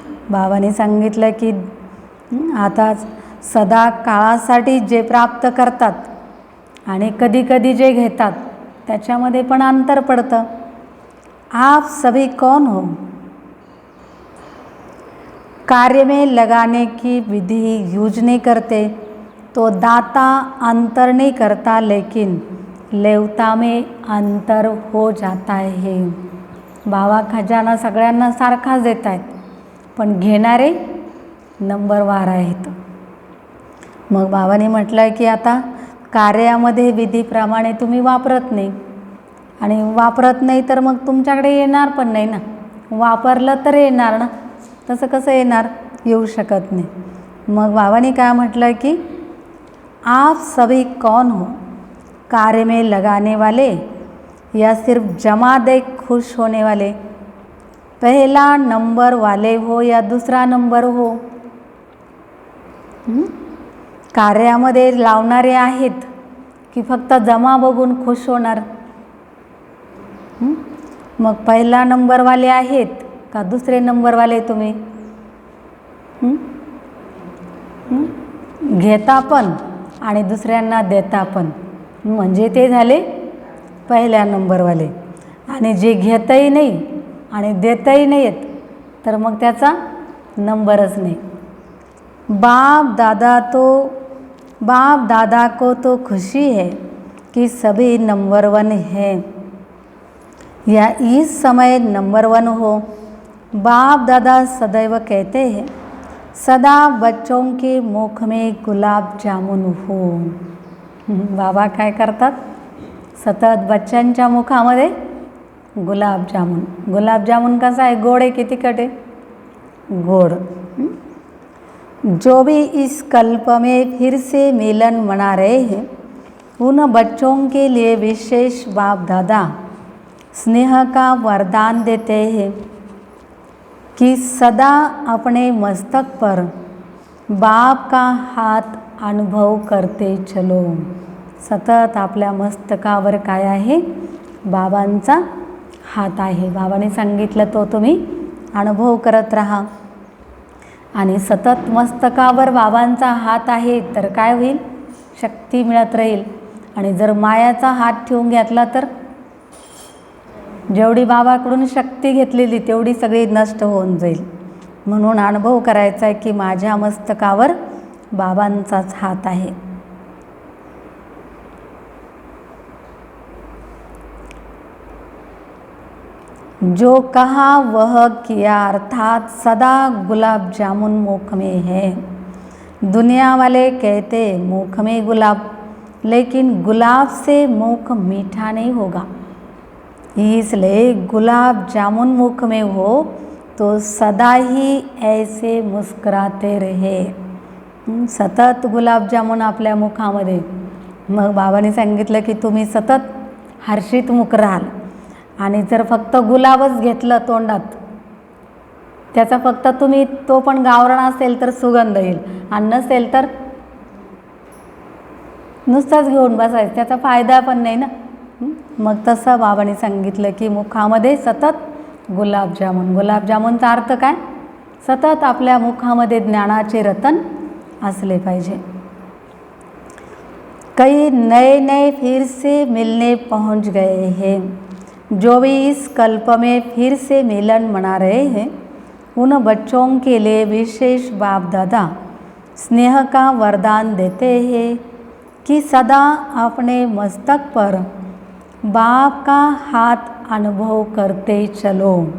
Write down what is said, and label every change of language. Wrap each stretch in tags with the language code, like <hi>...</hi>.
<mr>बाबांनी सांगितलं की आता सदा काळासाठी जे प्राप्त करतात आणि कधी कधी जे घेतात त्याच्यामध्ये पण अंतर पडतं।</mr> <hi>आप सभी कौन हो, कार्य में लगाने की विधि यूज नहीं करते तो दाता अंतर नहीं करता, लेकिन लेवता में अंतर हो जाता है।</hi> <mr>बाबा खजाना सगळ्यांना सारखाच देत आहेत, पण घेणारे नंबरवार आहेत. मग बाबांनी म्हटलं आहे की आता कार्यामध्ये विधीप्रमाणे तुम्ही वापरत नाही, आणि वापरत नाही तर मग तुमच्याकडे येणार पण नाही ना. वापरलं तर येणार ना, तसं कसं येणार, येऊ शकत नाही. मग बाबांनी काय म्हटलं की</mr> <hi>आप सभी कौन हो, कार्य में लगाने वाले या सिर्फ जमा दे खुश होने वाले, पहला नंबर वाले हो या दुसरा नंबर हो.</hi> <mr>कार्यामध्ये लावणारे आहेत की फक्त जमा बघून खुश होणार. मग पहिला नंबरवाले आहेत का दुसरे नंबरवाले तुम्ही? घेता पण आणि दुसऱ्यांना देता पण, म्हणजे ते झाले पहिल्या नंबरवाले. आणि जे घेतही नाही आणि देतही नाहीत तर मग त्याचा नंबरच नाही.</mr> <hi>बाप दादा को तो खुशी है कि सभी नंबर 1 हैं, या इस समय नंबर 1 हो. बाप दादा सदैव कहते हैं सदा बच्चों के मुख में गुलाब जामुन हो.</hi> <mr>बाबा काय करतात, सतत बच्चांच्या मुखामध्ये गुलाबजामुन. गुलाबजामुन कसा आहे, गोड आहे की तिखट आहे? गोड.</mr> <hi>जो भी इस कल्प में फिर से मिलन मना रहे हैं उन बच्चों के लिए विशेष बाप दादा स्नेह का वरदान देते हैं कि सदा अपने मस्तक पर बाप का हात अनुभव करते चलो.</hi> <mr>सतत आपल्या मस्तकावर काय आहे, बाबांचा हात आहे. बाबांनी सांगितलं तो तुम्ही अनुभव करत राहा. आणि सतत मस्तकावर बाबांचा हात आहे तर काय होईल, शक्ती मिळत राहील. आणि जर मायाचा हात ठेवून घेतला तर जेवढी बाबाकडून शक्ती घेतलेली तेवढी सगळी नष्ट होऊन जाईल. म्हणून अनुभव करायचा आहे की माझ्या मस्तकावर बाबांचाच हात आहे.</mr> <hi>जो कहा वह किया, अर्थात सदा गुलाब जामुन मुख में है. दुनिया वाले कहते मुख में गुलाब, लेकिन गुलाब से मुख मीठा नहीं होगा. इसलिए गुलाब जामुन मुख में हो तो सदा ही ऐसे मुस्कुराते रहे.</hi> <mr>सतत गुलाबजामुन आपल्या मुखामध्ये. मग बाबांनी सांगितलं की तुम्ही सतत हर्षित मुख राहाल. आणि जर फक्त गुलाबच घेतलं तोंडात, त्याचा फक्त तुम्ही, तो पण गावरान असेल तर सुगंध येईल, आणि नसेल तर नुसताच घेऊन बसायचं, त्याचा फायदा पण नाही ना. मग तसं बाबांनी सांगितलं की मुखामध्ये सतत गुलाबजामुन. गुलाबजामुनचा अर्थ काय, सतत आपल्या मुखामध्ये ज्ञानाचे रतन असले पाहिजे.</mr> <hi>कई नए नए फिर से मिलने पहुंच गए हैं. जो भी इस कल्प में फिर से मिलन मना रहे हैं उन बच्चों के लिए विशेष बाप दादा स्नेह का वरदान देते हैं कि सदा अपने मस्तक पर बाप का हाथ अनुभव करते चलो.</hi>